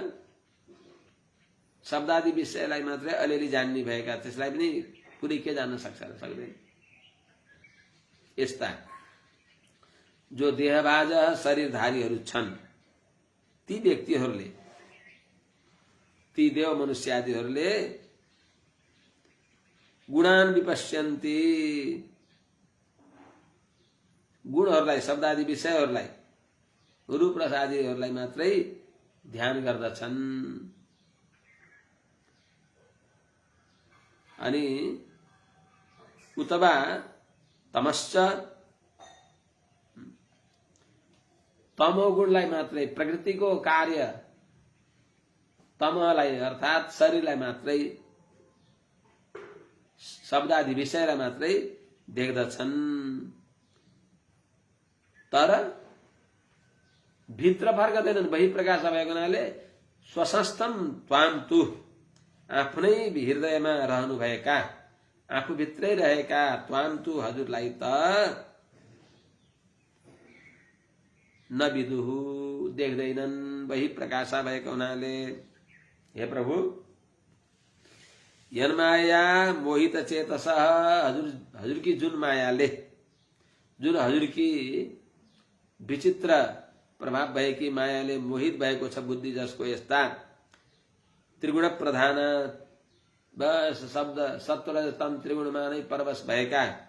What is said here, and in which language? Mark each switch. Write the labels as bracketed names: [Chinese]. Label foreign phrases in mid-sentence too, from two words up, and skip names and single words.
[Nepali] शब्दादि विषयलाई मात्रै अलिअलि जान्ने भएका, त्यसलाई पनि पुरै के जान्न सक्छ र? सक्दैन। यस्ता जो देहबाज शरीरधारीहरू छन् ती व्यक्तिहरूले, ती देव मनुष्य आदिहरूले [Sanskrit] गुणान विपश्यन्ति, [Nepali] गुणहरूलाई शब्दादि विषयहरूलाई रूप रस आदिहरूलाई मात्रै ध्यान गर्दछन्। अनि [Sanskrit] उतवा तमश्च, [Nepali] तमोगुणलाई मात्रै, प्रकृतिको कार्य तमलाई अर्थात शरीरलाई मात्रै, शब्दादि विषयलाई मात्रै देख्दछन्, तर भित्र फर्कदैनन्। बहि प्रकाश भएको हुनाले [Sanskrit] स्वसंस्थम त्वाम तु, [Nepali] आफ्नै हृदयमा रहनुभएका, आफूभित्रै रहेका [Sanskrit] त्वाम तु [Nepali] हजुरलाई त [Sanskrit] न विदुहु, [Nepali] देख्दैनन्, बहि प्रकाशा भएको हुनाले। हे प्रभु, [Sanskrit] यन माया मोहित चेतस, [Nepali] हजुर की जुन मायाले, जुन हजुर की विचित्र प्रभाव भएकी मायाले मोहित भएको छ बुद्धि, जसको यस्ता त्रिगुण प्रधान बस शब्द सत्व र तम त्रिगुणमा नै परवश भएका,